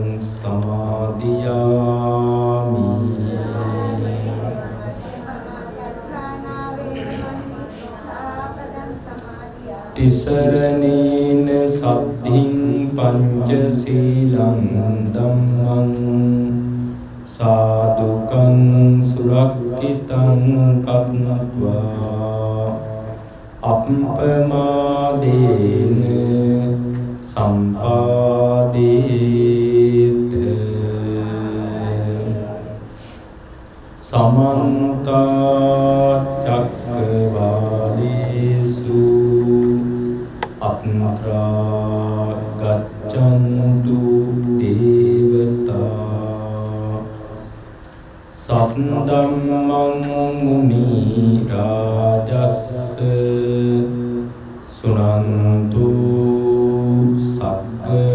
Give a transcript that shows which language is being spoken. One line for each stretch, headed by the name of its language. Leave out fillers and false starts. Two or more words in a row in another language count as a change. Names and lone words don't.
Pali: සමාදියාමි තිසරණේන සද්ධින් පංචශීලං ධම්මං සාදුකං සුරක්ඛිතං කତ୍වා අප්පමාදේන සම්පාදේත සමන්ත චක්කවාලේසු අත්‍රා ගච්ඡන්තු දේවතා සත්ධම්මං මුනි රාජස්ස සුනන්තු සග්ග